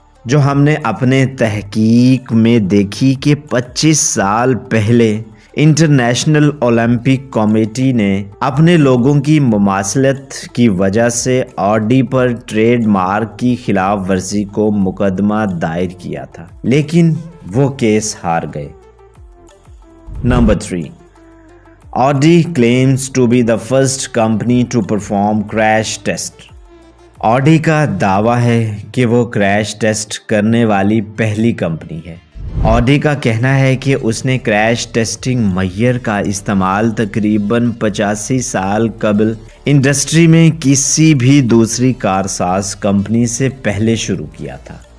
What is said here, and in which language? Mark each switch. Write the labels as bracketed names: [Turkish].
[Urdu] جو ہم نے اپنے تحقیق میں دیکھی کہ 25 سال پہلے انٹرنیشنل اولمپک کمیٹی نے اپنے لوگوں کی مماثلت کی وجہ سے آڈی پر ٹریڈ مارک کی خلاف ورزی کو مقدمہ دائر کیا تھا، لیکن وہ کیس ہار گئے۔ [English] Number 3. Audi claims to be the first company to perform crash test. [Urdu] Audi کا دعویٰ ہے کہ وہ کریش ٹیسٹ کرنے والی پہلی کمپنی ہے۔ آڈی کا کہنا ہے کہ اس نے کریش ٹیسٹنگ معیار کا استعمال تقریباً 85 سال قبل انڈسٹری میں کسی بھی دوسری کارساز کمپنی سے پہلے شروع کیا تھا۔